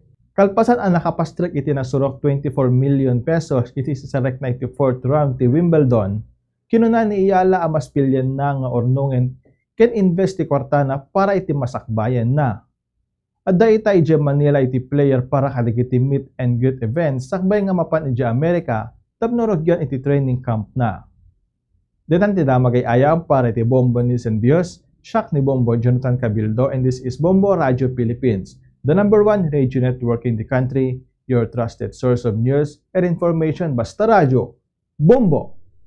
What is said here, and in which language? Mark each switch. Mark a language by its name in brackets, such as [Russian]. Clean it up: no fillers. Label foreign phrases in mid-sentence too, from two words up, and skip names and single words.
[Iloko] Kalpasan ang nakapastrek iti nasurok 24 million pesos iti sa 94th round ti Wimbledon, kinuna ni Iyala ang mas pilyan na nga ornungen ken invest ti kwartana para iti masakbayan na. Adda ita iti Manila iti player para kadigiti [English] meet and greet events [Iloko] sakbay nga mapan iti Amerika tapno rogyan iti training camp na. Detan ti damagay ayam para iti Bombo Nielsen Bios, siak ni Bombo Jonathan Cabildo, [English] and this is Bombo Radio Philippines, the #1 radio network in the country, your trusted source of news and information. Basta Radio, Bombo!